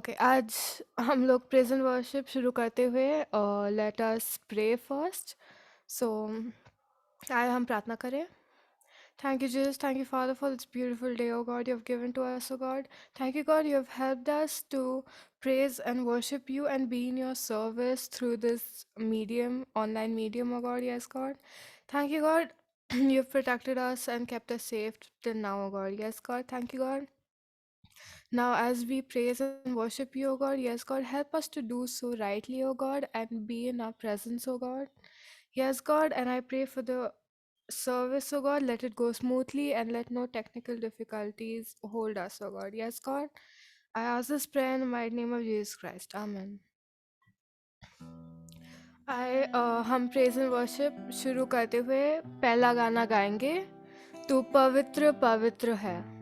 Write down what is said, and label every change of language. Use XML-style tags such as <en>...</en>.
<hi>आज हम लोग प्रेज एंड वर्शिप शुरू करते हुए</hi> <en>Let us pray first.</en> <hi>सो आइए हम प्रार्थना करें।</hi> <en>Thank you, Jesus. Thank you, Father, for this beautiful day, oh God, you have given to us, oh God. Thank you, God, you have helped us to praise and worship you and be in your service through this medium, online medium, oh God. Yes, God. Thank you, God. You have protected us and kept us safe till now, oh God. Yes, God. Thank you, God. Now, as we praise and worship you, O God, yes, God, help us to do so rightly, O God, and be in our presence, O God. Yes, God, and I pray for the service, O God, let it go smoothly and let no technical difficulties hold us, O God. Yes, God, I ask this prayer in the mighty name of Jesus Christ. Amen.</en> <hi>हम praise and worship शुरू करते हुए पहला गाना गाएंगे, तू पवित्र पवित्र है।</hi>